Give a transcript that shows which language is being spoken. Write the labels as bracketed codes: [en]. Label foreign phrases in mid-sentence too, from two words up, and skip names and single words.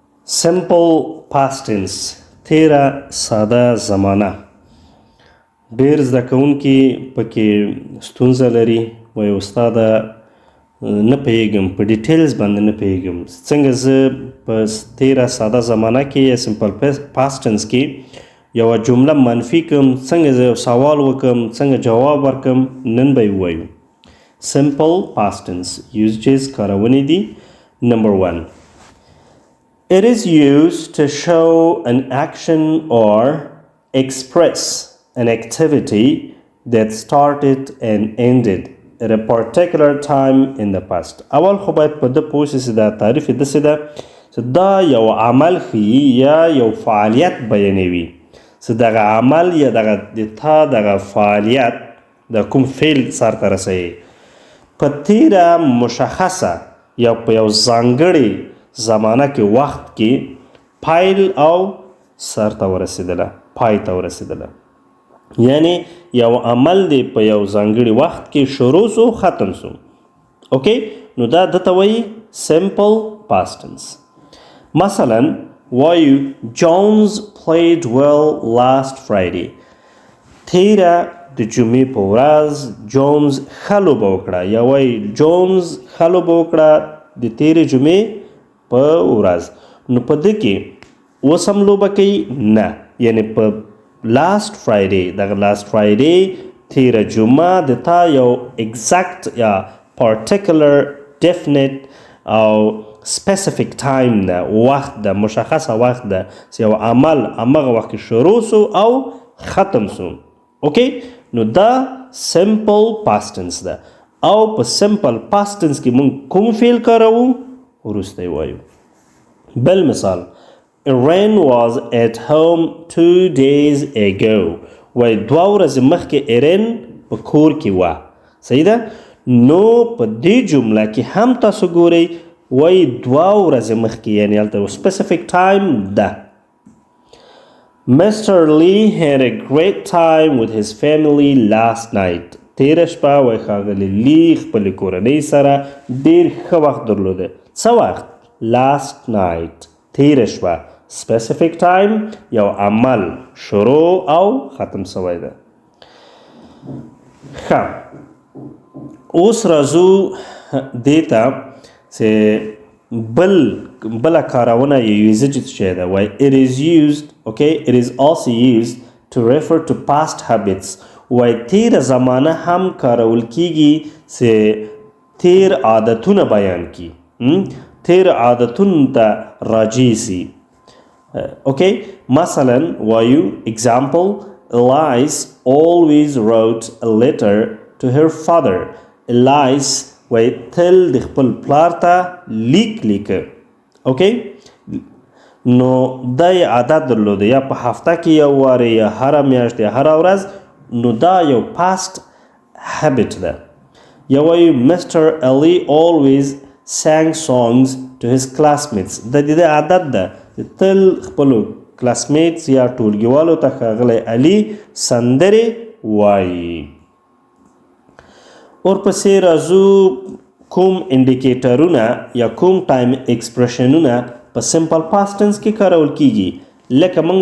[en] simple past tense [ps] تیره ساده زمانه. ډېر زده کوونکي پکې ستونزه لري وایي استاده نه پوهېږم په ډیټیلز باندې نه پوهېږم څنګه زه په تیره ساده زمانه کې یا [en] simple past tense [ps] کې یوه جمله منفي کړم څنګه زه یو سوال وکړم څنګه جواب ورکړم نن به یې ووایو. [en] simple past tense usages [ps] کارونې دي. [en] نمبر 1 It is used to show an action or express an activity that started and ended at a particular time in the past. [ps] اول خو باید په ده پوه شي چې دا تعریف یې داسې ده چې دا یو عمل ښیي یا یو فعالیت بیانوي چې دغه عمل یا دغه فعالیت د کوم فعل سرته رسوي په تیره مشخصه یا په یو ځانګړې زمانه کې وخت کې پایل او سرته ورسېدله پای ته ورسېدله یعنی یو عمل دی په یو ځانګړي وخت کې شروع سو ختم سو. اوکې نو دا دته وایي [en] simple past tense. [ps] مثلا وایو [en] Jones played well last Friday. [ps] تیره د جمعې په ورځ جونز ښه لوبه وکړه یا وایي جونز ښه لوبه وکړه د تیرې جمعې په ورځ. نو په ده کې اوس هم لوبه کوي نه یعنی په [en] last Friday [ps] دغه [en] last Friday [ps] تیره جمعه د تا یو exact یا [en] particular definite [ps] او [en] specific time [ps] ده وخت ده مشخصه وخت ده چې یو عمل همغه وخت کې شروع سو او ختم سو. اوکې نو دا [en] simple past tense [ps] ده او په [en] simple past tense [ps] کې مونږ کوم فعل کاروو وروسته یې وایو. بل مثال [en] Irene was at home 2 days ago. [ps] وای 2 ورځې مخکې ایرین په کور کې وه. صحیح ده؟ نو په دې جمله کې هم تاسو ګورئ وای 2 ورځې مخکې یعنې هلته [en] specific time [ps] ده. [en] Mr. Lee had a great time with his family last night. [ps] تیره شپه وای ښاغلي لی خپلې کورنۍ سره ډېر ښه وخت درلوده. څه وخت؟ [en] last night. [ps] تیره شپه [en] specific time [ps] یو عمل شروع او ختم سوی ده. ښه اوس راځو دې ته چې بله کارونه یا یوزیج څه ده وایي [en] it is used okay it is also used to refer to past habits. [ps] وایي تیره زمانه هم کارول کیږي چې تیر عادتونه بیان کی تیر عادتونو ته راجع سي. [en] Okay, [ps] مثلا وایو [en] example Elise always wrote a letter to her father. [ps] Elise وای تل د خپل پلار ته لیک لیکه. اوکې نو دا یې عادت درلوده یا په هفته کې یو وارې یا هره میاشت یا هره ورځ نو دا یو [en] past habit [ps] ده. یا وایو Mr. [en] Ali always sang songs to his classmates. [ps] د دې عادت ده تل خپلو کلاسمیټس یا ټولګیوالو ته ښاغلی علي سندرې وایي. ورپسې راځو کوم انډیکیټرونه یا کوم ټایم ایکسپریشنونه په [en] simple past tense [ps] کې کارول کیږي لکه موږ